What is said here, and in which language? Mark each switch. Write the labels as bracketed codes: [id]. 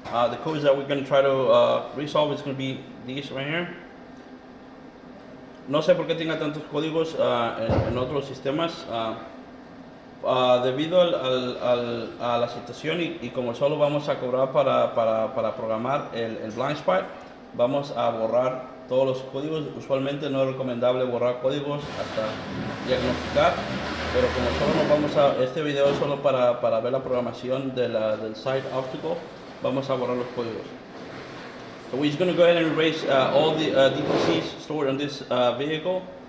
[en] The codes that we're going to try to resolve is going to be these right here. [es] No sé por qué tenga tantos códigos en otros sistemas. Debido a la situación y como solo vamos a cobrar para programar el blind spot, vamos a borrar todos los códigos. Usualmente no es recomendable borrar códigos hasta diagnosticar, pero como solo nos vamos este video es solo para ver la programación del Side Obstacle, vamos a borrar los códigos. [en] So we're just going to go ahead and erase all the DTCs stored on this vehicle.